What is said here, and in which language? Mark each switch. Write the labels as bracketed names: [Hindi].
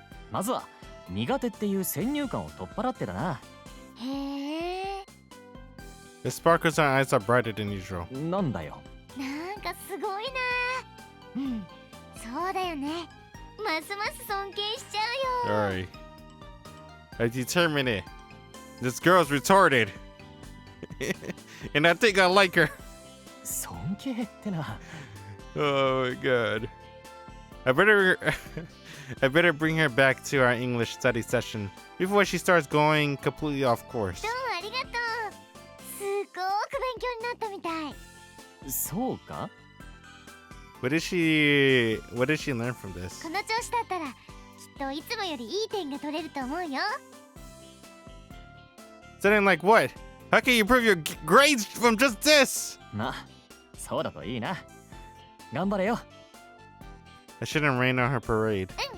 [Japanese] まずは苦手っていう先入観を取っ払ってだな。へえ。 [English] The sparkles in her eyes are brighter than usual. [Japanese] なんだよ。なんかすごいな。うん、そうだよね。ますます尊敬しちゃうよ。 [English] Alright. I determined it. This girl's retarded. And I think I like her. [Japanese] 尊敬ってな。 [English] Oh my god. I better bring her back to our English study session before she starts going completely off course. [Japanese] どうもありがとう。すっごく勉強になったみたい。そうか？ [English] What did she learn from this? [Japanese] この調子だったらきっといつもよりいい点が取れると思うよ。 [English] Something like what? How can you improve your grades from just this? [Japanese] まあそうだといいな。頑張れよ。 [English] I shouldn't rain on her parade.